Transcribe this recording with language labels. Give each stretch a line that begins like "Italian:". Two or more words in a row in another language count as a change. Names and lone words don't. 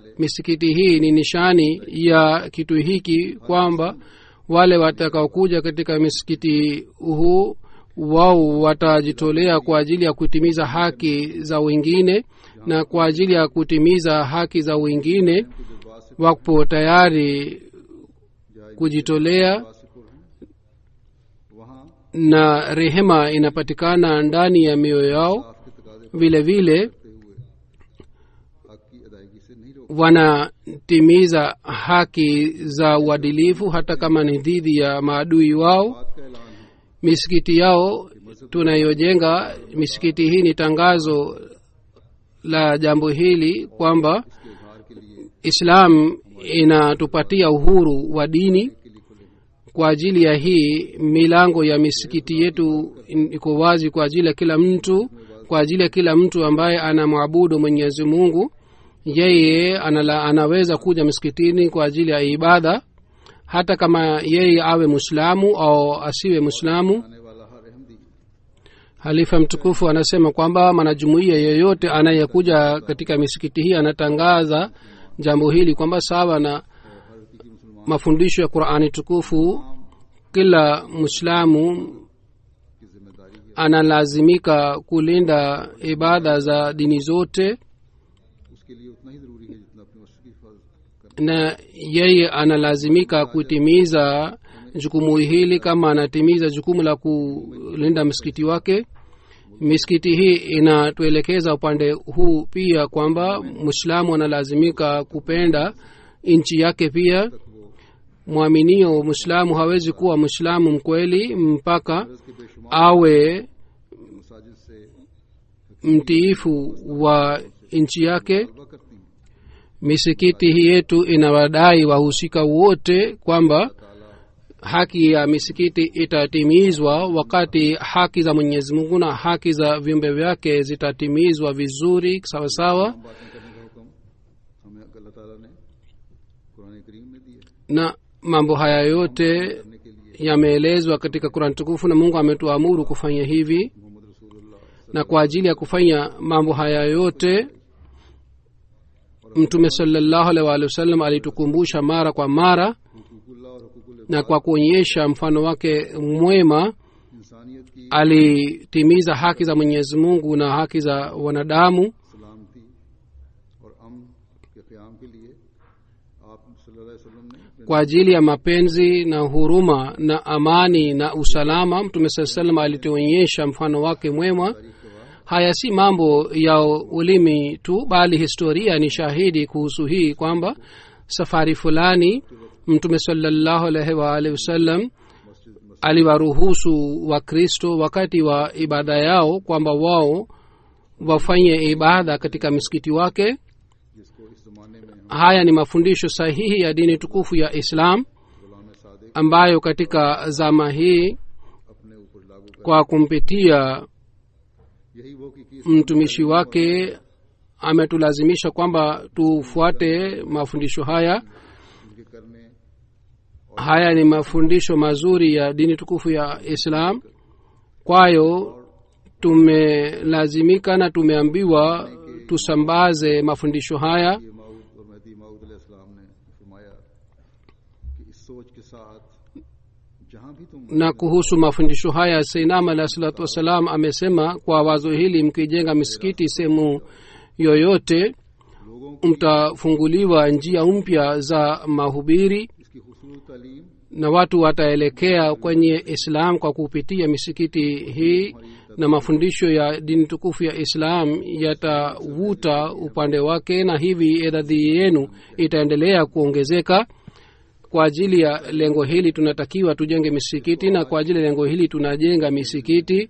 Swahili: Misikiti hii ni nishani ya kitu hiki kwamba wale watakaokuja katika misikiti huu wao watajitolea kwa ajili ya kutimiza haki za wengine, na kwa ajili ya kutimiza haki za wengine wapo tayari kujitolea. na rehema inapatikana ndani ya mioyo yao.
Urdu: کے تقاضے
Swahili: vile vile
Urdu: کرتے ہوئے حق کی ادائیگی سے نہیں روک
Swahili: wanatimiza haki za uadilifu hata kama ni dhidi ya maadui wao.
Urdu: بات کا اعلان ہے
Swahili: Misikiti yao tunayojenga, misikiti hii ni tangazo la jambo hili kwamba
Urdu: اس کے اظہار کے لیے
Swahili: Islam inatupatia uhuru wa dini.
Urdu: کے لیے کھلے ہیں.
Swahili: Kwa ajili ya hii milango ya misikiti yetu iko wazi kwa ajili ya kila mtu, kwa ajili ya kila mtu ambaye anamwabudu Mwenyezi Mungu. Yeye anaweza kuja msikitini kwa ajili ya ibada, hata kama yeye awe Muislamu au asiwe Muislamu.
Urdu: آنے والا ہر احمدی
Swahili: Halifa mtukufu anasema kwamba mwanajumuiya yeyote anayekuja katika misikiti hii anatangaza jambo hili kwamba sawa na mafundisho ya Qur'ani tukufu, kila Muislamu
Urdu: کی ذمہ داری ہے
Swahili: analazimika kulinda ibada za dini zote,
Urdu: اس کے لیے اتنا ہی ضروری ہے جتنا اپنی مسجد کی حفاظت کرنا.
Swahili: na yeye analazimika kutimiza jukumu hili kama anatimiza jukumu la kulinda msikiti wake. Misikiti hii inatuelekeza upande huu pia kwamba Muislamu analazimika kupenda nchi yake pia. Mwaminio Muislamu hawezi kuwa Muislamu mkweli mpaka
Urdu: اس کے بےشمار
Swahili: awe
Urdu: مساجد سے
Swahili: mtiifu wa nchi yake.
Urdu: طلبا کرتی ہیں.
Swahili: Misikiti hii yetu inawadai wahusika wote kwamba haki ya misikiti itatimizwa wakati haki za Mwenyezi Mungu na haki za viumbe vyake zitatimizwa vizuri sawa sawa.
Urdu: باتیں کرنے کا حکم ہمیں اللہ تعالیٰ نے قرآن کریم میں دیا
Swahili: Na mambo haya yote
Urdu: کرنے کے لیے
Swahili: yameelezwa katika Qur'an tukufu, na Mungu ametuamuru kufanya hivi.
Urdu: محمد رسول اللہ
Swahili: Na kwa ajili ya kufanya mambo haya yote Mtume
Arabic: صلى الله عليه وسلم
Swahili: alitukumbusha mara kwa mara,
Urdu: حقوق اللہ اور حقوق ال
Swahili: na kwa kuonyesha mfano wake mwema
Urdu: انسانیت کی
Swahili: alitimiza haki za Mwenyezi Mungu na haki za wanadamu.
Urdu: سلامتی اور امن کے قیام کے لیے آپ
Arabic: صلى الله عليه وسلم
Urdu: نے
Swahili: Kwa ajili ya mapenzi na huruma na amani na usalama, Mtume
Arabic: صلى الله عليه وسلم
Swahili: alituonyesha mfano wake mwema. Haya si mambo ya ulimi tu, bali historia ni shahidi kuhusu hii kwamba safari fulani Mtume
Arabic: صلى الله عليه وسلم
Swahili: aliwaruhusu Wakristo wakati wa ibada yao kwamba wao wafanye ibada katika msikiti wake.
Urdu: جس کو اس زمانے میں ہم
Swahili: Haya ni mafundisho sahihi ya dini tukufu ya Islam
Urdu: غلام صادق
Swahili: ambayo katika zama hii
Urdu: اپنے اوپر لاگو کر
Swahili: kwa kumpitia
Urdu: یہی وہ کی
Swahili: mtumishi wake ametulazimisha kwamba tufuate mafundisho haya.
Urdu: ان کے کرنے
Swahili: Haya ni mafundisho mazuri ya dini tukufu ya Islam. Kwayo tumelazimika na tumeambiwa tusambaze mafundisho haya.
Urdu: یہ موعود اور مہدی موعود علیہ السلام نے فرمایا کہ اس سوچ کے ساتھ جہاں بھی تم
Swahili: Na kuhusu mafundisho haya,
Arabic: سيدنا عليه الصلاة والسلام
Swahili: amesema kwa wazo hili, mkijenga misikiti sehemu yoyote
Urdu: لوگوں کو
Swahili: mtafunguliwa njia mpya za mahubiri
Urdu: اس کی حصول تعلیم
Swahili: na watu wataelekea kwenye Islam kwa kupitia misikiti hii, na mafundisho ya dini tukufu ya Islam yatavuta upande wake, na hivi idadi yenu itaendelea kuongezeka. Kwa ajili ya lengo hili tunatakiwa tujenge misikiti, na kwa ajili ya lengo hili tunajenga misikiti.